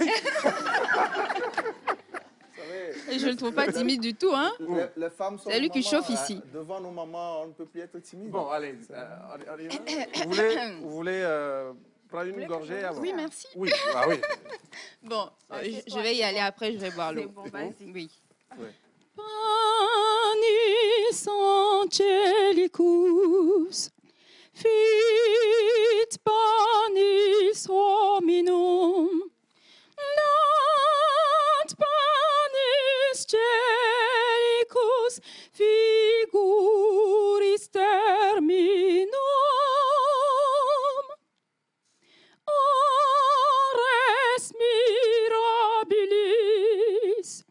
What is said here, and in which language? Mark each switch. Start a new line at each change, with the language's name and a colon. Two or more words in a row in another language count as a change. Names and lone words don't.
French: Et je ne le trouve pas timide du tout, hein. Les femmes sont C'est lui qui mamans, chauffe ici. Devant nos mamans, on ne peut plus être timide. Bon, allez, on y va. Vous voulez prendre une gorgée avant? Oui, merci. Oui, ah oui. Bon, je vais y aller après, je vais boire l'eau. C'est bon, vas-y. Oui. Ouais.
Latin: Panis angelicus, fit panis hominum, nat panis celicus figuris terminum, ores mirabilis,